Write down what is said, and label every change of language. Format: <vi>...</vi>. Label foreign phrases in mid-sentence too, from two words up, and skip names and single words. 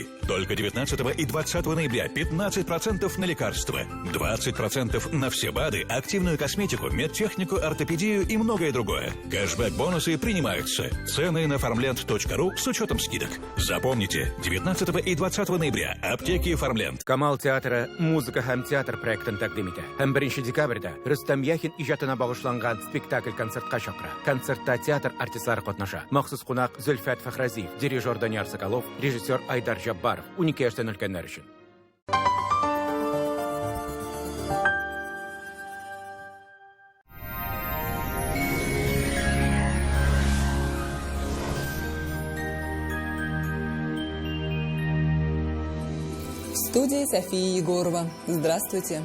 <ru>Только 19 и 20 ноября 15% на лекарства, 20% на все БАДы, активную косметику, медтехнику, ортопедию и многое другое. Кэшбэк-бонусы принимаются. Цены на farmland.ru с учетом скидок. Запомните, 19 и 20 ноября аптеки Фармленд.</ru> <tt>Камал театры музыка һәм театр проектын тәкъдим итә. 1 декабрьдә Рөстәм Яхин иҗатына багышланган спектакль-концертка чакыра. Концертта театр артистлары катнаша. Махсус кунак Зөлфәт Фәхрәзиев, дирижер Данияр Соколов, режиссер Айдар Жаббаров. 12 яшьтән өлкәннәр өчен.</tt> <ru>В студии София Егорова. Здравствуйте.</ru>